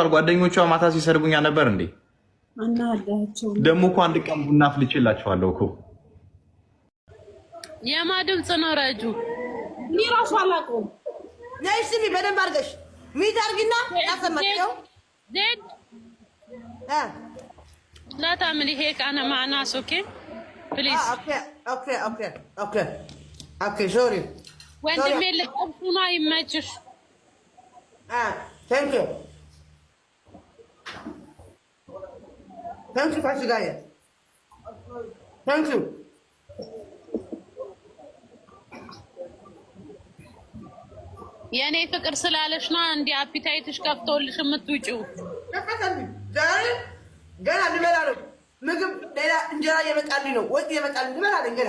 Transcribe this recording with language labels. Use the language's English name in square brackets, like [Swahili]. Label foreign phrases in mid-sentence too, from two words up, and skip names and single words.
[Amharic] ጓደኞቿ ማታ ሲሰርቡኛ ነበር እንዴ? አናዳቸው ደግሞ እኮ አንድ ቀን ቡና አፍልቼላችኋለሁ እኮ። የማ ድምፅ ነው ረጁ? እኔ ራሱ አላውቀውም። ነይ ስሚ በደንብ አድርገሽ ሚት አድርጊና ያሰማቸው [Arabic] ዜድ لا تعملي هيك انا مع ناس [English] okay please. okay sorry [Amharic] ወንድሜ ልጠብቁና ይመችሽ። [English] thank you فاشي thank you [Amharic] የኔ ፍቅር ስላለሽ ነው እንዴ አፒታይትሽ ከፍቶልሽ የምትውጪው? ገና ልበላ ነው ምግብ ሌላ እንጀራ እየመጣልኝ ነው ወጥ እየመጣልኝ ልበላ ነኝ ገና።